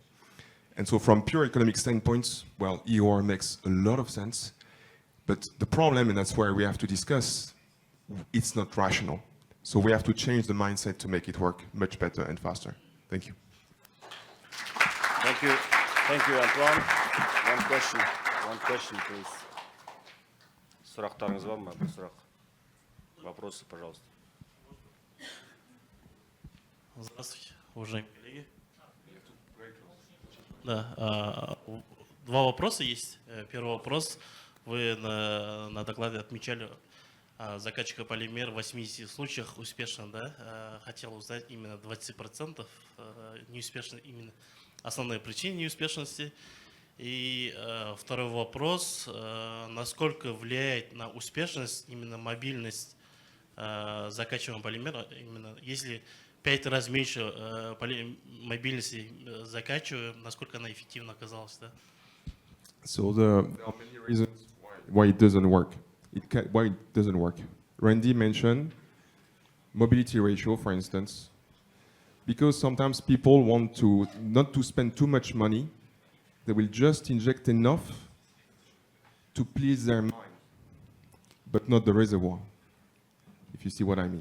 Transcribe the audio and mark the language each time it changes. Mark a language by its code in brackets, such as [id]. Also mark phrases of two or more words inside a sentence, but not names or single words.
[en] And so from pure economic standpoints, well, EOR makes a lot of sense. But the problem, and that's where we have to discuss, it's not rational. So we have to change the mindset to make it work much better and faster. Thank you. Thank you. Thank you, Antoine. One question, please. [kk] Сұрақтарыңыз бар ма? Бір сұрақ. [ru] Вопросы, пожалуйста. Здравствуйте, уважаемые коллеги. Да, два вопроса есть. Первый вопрос. Вы на докладе отмечали закачка полимера в 80 случаях успешно, да? Хотел узнать именно 20% неуспешно, именно основные причины неуспешности. И второй вопрос, насколько влияет на успешность именно мобильность закачиваемого полимера, именно если 5 раз меньше мобильности закачиваем, насколько она эффективно оказалась, да? [en] So there are many reasons why it doesn't work. Why it doesn't work. Randy mentioned mobility ratio, for instance, because sometimes people want to not to spend too much money. They will just inject enough to please their mind, but not the reservoir, if you see what I mean.